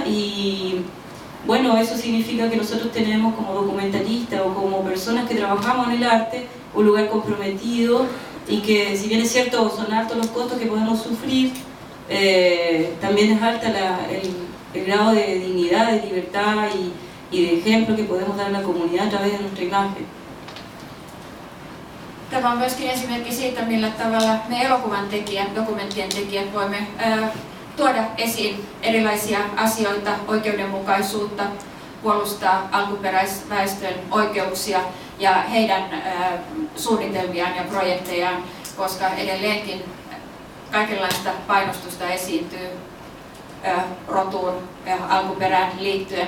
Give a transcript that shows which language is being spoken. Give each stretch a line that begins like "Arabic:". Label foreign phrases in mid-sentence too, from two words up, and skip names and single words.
Spanish: Y bueno, eso significa que nosotros tenemos como documentalistas o como personas que trabajamos en el arte un lugar comprometido, y que si bien es cierto son altos los costos que podemos sufrir, también es alta el grado de dignidad, de libertad y de ejemplo que podemos dar a la comunidad a través de nuestra imagen.
Finnish: Tämä on myöskin esimerkki siitä, millä tavalla me elokuvan tekijät, dokumenttien tekijät voimme tuoda esiin erilaisia asioita, oikeudenmukaisuutta, puolustaa alkuperäisväestön oikeuksia ja heidän suunnitelmiaan ja projektejaan, koska edelleenkin kaikenlaista painostusta esiintyy rotuun ja alkuperään liittyen.